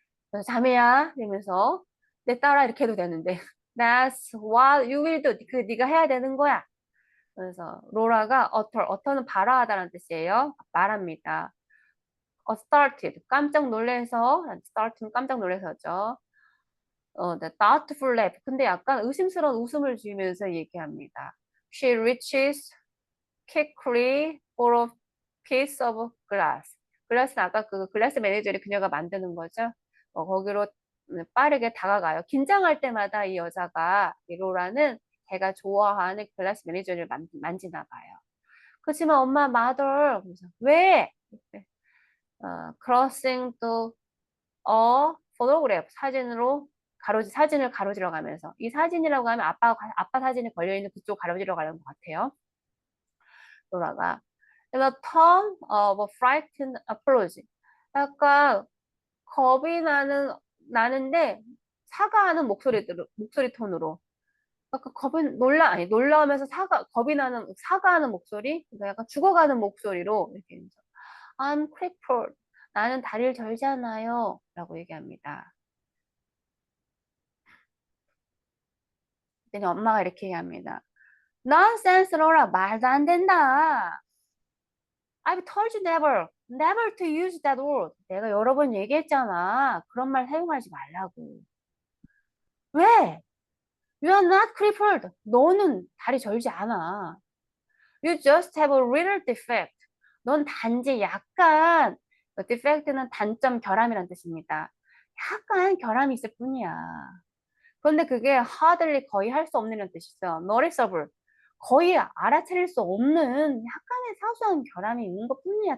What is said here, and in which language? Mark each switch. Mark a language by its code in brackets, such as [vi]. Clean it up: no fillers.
[ko] 그래서 자매야 이러면서 내 딸아 이렇게 해도 되는데 [en] That's what you will do. [ko] 네가 해야 되는 거야. 그래서 로라가 어터는 발화하다는 뜻이에요. 말합니다. started 깜짝 놀래서 start는 깜짝 놀래서죠. [en] The doubtful laugh [ko] 근데 약간 의심스러운 웃음을 지으면서 얘기합니다. [en] She reaches quickly for a piece of glass. [ko] 글라스는 아까 그 글라스 매니저를 그녀가 만드는 거죠. 거기로 빠르게 다가가요. 긴장할 때마다 이 여자가 이 로라는 제가 좋아하는 글라스 매니저를 만지나 봐요. 그렇지만 엄마 mother 그래서 왜? [en] crossing to a photograph [ko] 사진을 가로지러 가면서 이 사진이라고 하면 아빠 사진이 걸려 있는 그쪽 가로지러 가는 것 같아요. 로라가 [en] The tone of a frightened apology. [ko] 약간 겁이 나는데 사과하는 목소리 톤으로. 약간 놀라면서 겁이 나는, 사과하는 목소리? 그러니까 약간 죽어가는 목소리로 이렇게 해서 [en] I'm crippled. [ko] 나는 다리를 절잖아요. 라고 얘기합니다. 그랬더니 엄마가 이렇게 얘기합니다. [en] Nonsense, [ko] 로라. 말도 안 된다. [en] I've told you never to use that word. [ko] 내가 여러 번 얘기했잖아. 그런 말 사용하지 말라고. 왜? [en] You are not crippled. [ko] 너는 다리 절지 않아. [en] You just have a little defect. [ko] 넌 단지 약간, defect는 단점, 결함이란 뜻입니다. 약간 결함이 있을 뿐이야. 그런데 그게 [en] hardly [ko] 거의 할 수 없는 뜻이죠. [en] noticeable. [ko] 거의 알아차릴 수 없는 약간의 사소한 결함이 있는 것 뿐이야.